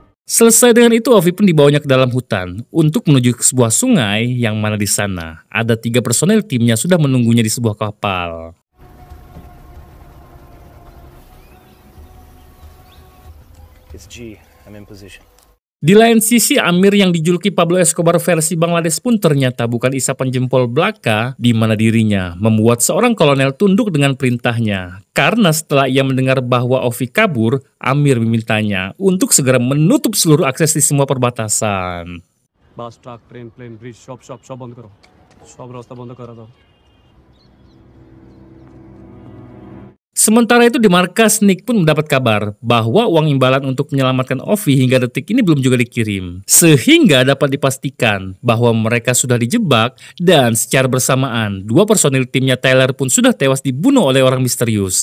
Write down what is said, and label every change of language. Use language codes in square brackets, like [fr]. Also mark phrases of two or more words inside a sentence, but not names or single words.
[id] Selesai dengan itu, Ovi pun dibawanya ke dalam hutan untuk menuju ke sebuah sungai yang mana di sana ada 3 personel timnya sudah menunggunya di sebuah kapal. [en] It's G. I'm in position. [id] Di lain sisi, Amir yang dijuluki Pablo Escobar versi Bangladesh pun ternyata bukan isapan jempol belaka, di mana dirinya membuat seorang kolonel tunduk dengan perintahnya. Karena setelah ia mendengar bahwa Ovi kabur, Amir memintanya untuk segera menutup seluruh akses di semua perbatasan. [bn] বাস ট্রাক ট্রেন প্লেন ব্রিজ সব বন্ধ করো সব রাস্তা বন্ধ করে দাও [id] Sementara itu di markas, Nick pun mendapat kabar bahwa uang imbalan untuk menyelamatkan Ovi hingga detik ini belum juga dikirim. Sehingga dapat dipastikan bahwa mereka sudah dijebak dan secara bersamaan 2 personil timnya Tyler pun sudah tewas dibunuh oleh orang misterius.